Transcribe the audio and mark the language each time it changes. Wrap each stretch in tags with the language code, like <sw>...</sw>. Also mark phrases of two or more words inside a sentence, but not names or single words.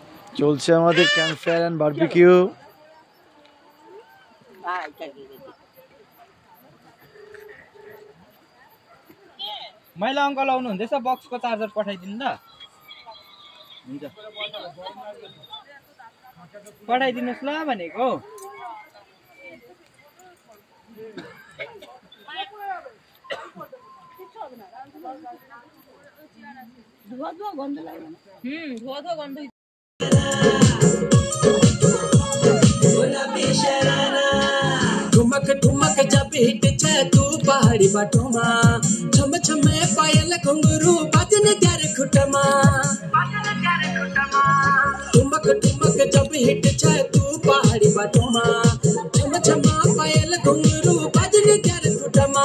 <bn>চলছে আমাদের</bn> <en>camp fire and barbecue.</en> <ne>मैले अङ्कल आउनु हुँदैछ, बक्सको चार्जर पठाइदिनु ल। हुन्छ पठाइदिनुहोस् ल भनेको। धुवा धुवा गन्ध लाग्यो। धुवा धुवा गन्ध।</ne> <kfy>ठुमक ठुमक जब हिट छे तू पहाड़ी बाटोमा, छम छम पायल घुंघरू बाजन त्यारे खुटमा। ठुमक ठुमक जब हिट छे तू पहाड़ी बाटोमा, छम छम पायल घुंघरू बाजन त्यारे खुटमा।</kfy>